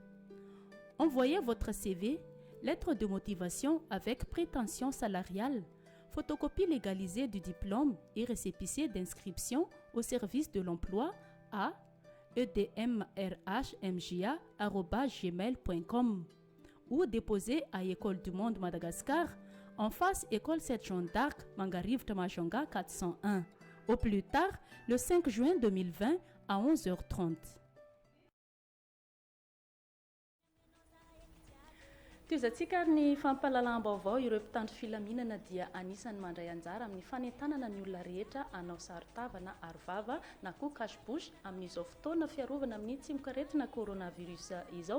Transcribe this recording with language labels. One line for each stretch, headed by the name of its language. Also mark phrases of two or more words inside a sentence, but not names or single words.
French: Envoyez votre CV, lettre de motivation avec prétention salariale, photocopie légalisée du diplôme et récépissé d'inscription au service de l'emploi à edmrhmja@gmail.com ou déposé à École du Monde Madagascar en face École 7 Jeanne d'Arc, Mangarive Tamashonga 401, au plus tard le 5 juin 2020 à 11h30.
Malagasy: Tiazatsika ary ny fampahalalam-baovao ireo mpitandro filaminana dia anisan'ny mandray anjara amin'ny fanentanana ny olona rehetra anao saritava na arovava na koa cache-bouche amin'izao fotoana fiarovana amin'ny tsimokretina coronavirus izao.